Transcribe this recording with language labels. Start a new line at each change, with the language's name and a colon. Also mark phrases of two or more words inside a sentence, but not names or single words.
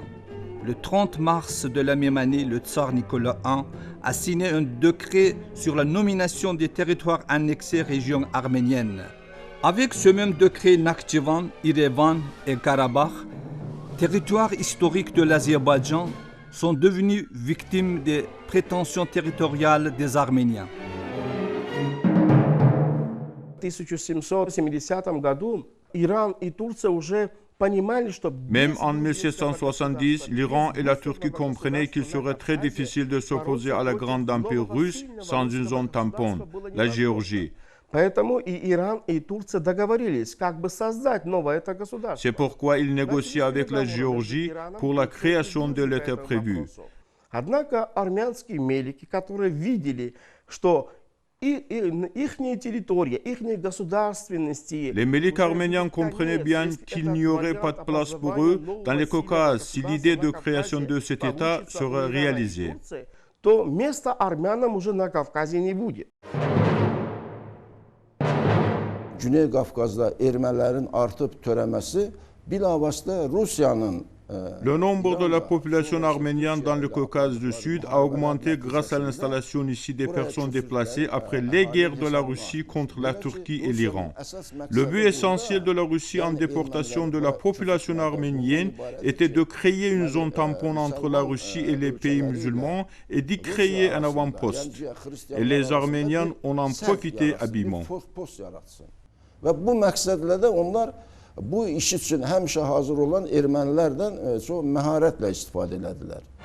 French: Le 30 mars de la même année, le tsar Nicolas I a signé un décret sur la nomination des territoires annexés régions arméniennes. Avec ce même décret, Nakhchivan, Irevan et Karabakh, territoires historiques de l'Azerbaïdjan, sont devenus victimes des prétentions territoriales des Arméniens.
Russian: В 1770 году Иран и Турция уже понимали, что
French: Même en 1770, l'Iran et la Turquie comprenaient qu'il serait très difficile de s'opposer à la grande empire russe sans une zone tampon, la Géorgie.
Russian: Поэтому и Иран, и Турция договорились, как бы создать новое это государство.
French: C'est pourquoi ils négocient avec la Géorgie pour la création de l'État prévu.
Russian: Однако армянские мелики, которые видели, что ихняя территория, ихняя государственность...
French: Les méliques arméniens comprenaient bien qu'il n'y aurait pas de place pour eux dans les Caucases si l'idée de création de cet État serait réalisée.
Russian: То места армянам уже на Кавказе не будет.
Azerbaijani: Güney Qafqazda ermənilərin artıb törəməsi bilavasitə Rusiyanın
French: Le nombre de la population arménienne dans le Caucase du Sud a augmenté grâce à l'installation ici des personnes déplacées après les guerres de la Russie contre la Turquie et l'Iran. Le but essentiel de la Russie en déportation de la population arménienne était de créer une zone tampon entre la Russie et les pays musulmans et d'y créer un avant-poste. Et les Arméniens en ont profité habilement.
Azerbaijani: Və bu məqsədlə də onlar bu iş üçün həmişə hazır olan ermənilərdən çox məharətlə istifadə elədilər.